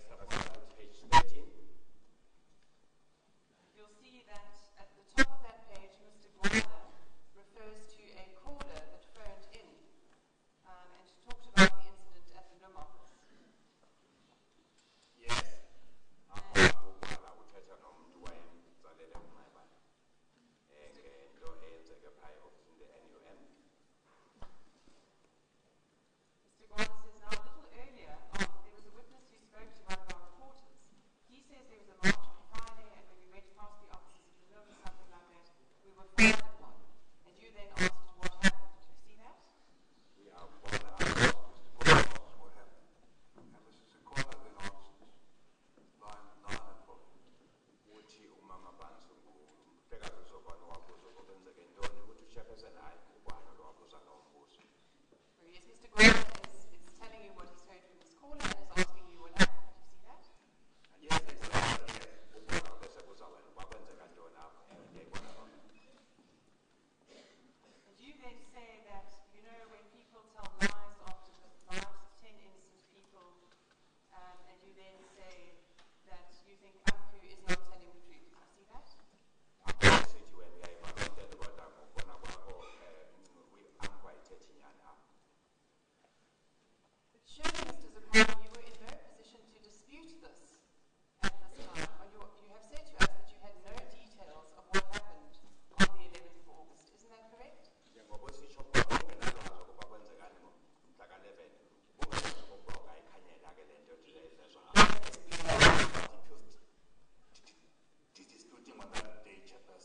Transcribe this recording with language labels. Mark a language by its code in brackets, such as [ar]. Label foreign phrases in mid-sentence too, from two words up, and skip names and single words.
[en] Page 13. you'll see that at the top of that page, Mr. Gwanda refers to a caller that phoned in and talked about the incident at the NUM office. yes. [xh] Ukuqala uthetha nomuntu wayemtsalele uMnxeba ngento eyenzeke phaya ofisini le-NUM. [en] Mr. Gwanda says now a little earlier, there was a witness who spoke to one of our reporters. He says there was a march on Friday, and when we went past the offices of the NUM, something like that, we were fired upon. And you then asked what happened. Do you see that? We are born out. What happened? And Mr. Sequoia then answers line 9 and following. [xh] Uthi umama Bansungu, umhlekazi uSokwane wabuza ukuthi kwenzeke ntoni, uthi uChairperson hayi ubani lo wabuza lo mbuzo. [en] So yes, Mr. Gwanda is telling you what he's heard from this caller and is asking you what happened. Do you see that? Yes, exactly. [xh] Ubona bese buza wena kwakwenzeka ntoni apho ndiyayibona loo nto. [en] And you then say that, you know, when people tell lies after the lives of 10 innocent people, and you then say that you think Amku is not telling the truth. Do you see that? [xh] Sithi wena uyayibona loo nto kodwa ngokubona kwakho amkwayithethi nyani apho. [en] But surely, Mr. Zakwani, you were in no position to dispute this at this time. You have said to us that you had no details of what happened on the 11th of August. Isn't that correct? [xh] Njengoba sitsho ukuba ungenalwazi ukuba kwenzekani mhla ka-11 ungayazi ukuba ungayikhanyela ke le nto lezo [en] Disputing on that day, Chairperson.